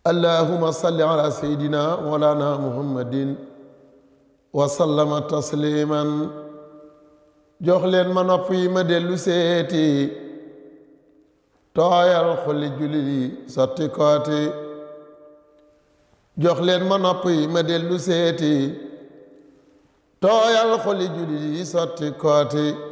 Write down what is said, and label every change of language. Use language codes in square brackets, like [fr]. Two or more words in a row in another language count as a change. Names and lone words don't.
[ar] اللهم صل على سيدنا مولانا محمد وسلم تسليما. [wo] Jox leen ma nopp yi ma dellu seeti, tooyal xoli jullit yi, sotti kooti. Jox leen ma nopp yi ma dellu seeti, tooyal xoli jullit yi, sotti kooti.